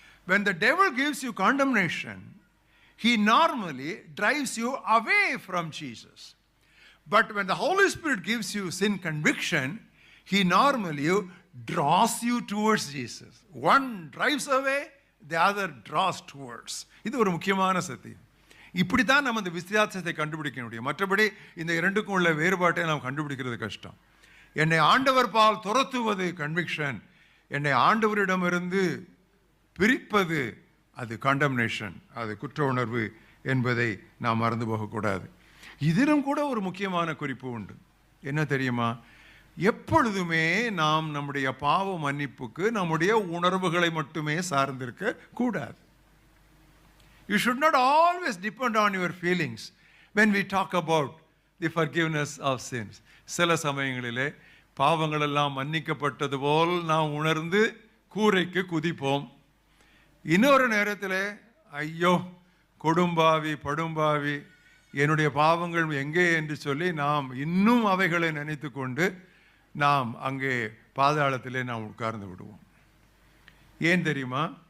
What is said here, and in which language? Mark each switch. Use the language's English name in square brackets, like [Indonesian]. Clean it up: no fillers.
[English] When the devil gives you condemnation, he normally drives you away from Jesus. But when the Holy Spirit gives you sin conviction, he normally draws you towards Jesus. One drives away, the other draws towards. [Tamil] இது ஒரு முக்கியமான சத்தியம். இப்படித்தான் நம்ம இந்த வித்தியாசத்தை கண்டுபிடிக்க முடியும். மற்றபடி இந்த இரண்டுக்கும் உள்ள வேறுபாட்டை நாம் கண்டுபிடிக்கிறது கஷ்டம். என்னை ஆண்டவர் பால் துரத்துவது கன்விக்ஷன், என்னை ஆண்டவரிடமிருந்து பிரிப்பது அது கண்டம்னேஷன், அது குற்ற உணர்வு என்பதை நாம் மறந்து போகக்கூடாது. இதிலும் கூட ஒரு முக்கியமான குறிப்பு உண்டு. என்ன தெரியுமா? எப்பொழுதுமே நாம் நம்முடைய பாவ மன்னிப்புக்கு நம்முடைய உணர்வுகளை மட்டுமே சார்ந்திருக்க கூடாது. [English] You should not always depend on your feelings when we talk about the forgiveness of sins. [Tamil] சில சமயங்களிலே பாவங்கள் எல்லாம் மன்னிக்கப்பட்டது போல் நாம் உணர்ந்து கூரைக்கு குதிப்போம். இன்னொரு நேரத்தில் ஐயோ கொடும்பாவி படும்பாவி என்னுடைய பாவங்கள் எங்கே என்று சொல்லி நாம் இன்னும் அவைகளை நினைத்து கொண்டு நாம் அங்கே பாதாளத்திலே நாம் உட்கார்ந்து விடுவோம். ஏன் தெரியுமா?